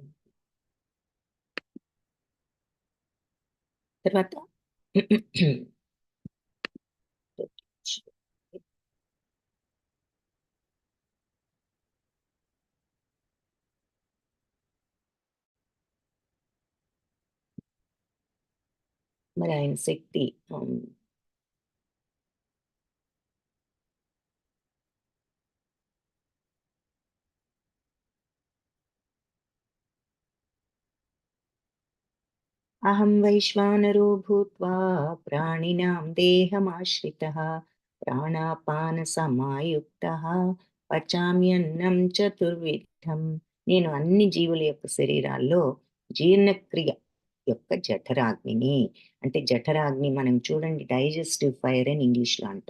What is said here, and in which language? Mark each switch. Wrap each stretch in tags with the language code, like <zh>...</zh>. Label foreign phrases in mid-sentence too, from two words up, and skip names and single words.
<te>తర్వాత మరి ఆయన శక్తి హ్మ్.</te> <sa>అహం వైశ్వానరో భూత్వా ప్రాణినాం దేహమాశ్రితః ప్రాణాపానసమాయుక్తః పచామ్యన్నం చతుర్విధం.</sa> <te>నేను అన్ని జీవుల యొక్క శరీరాల్లో జీర్ణక్రియ యొక్క జఠరాగ్నిని. అంటే జఠరాగ్ని మనం చూడండి</te> <en>digestive fire</en> <te>అని ఇంగ్లీష్‌లో అంటాం.</te>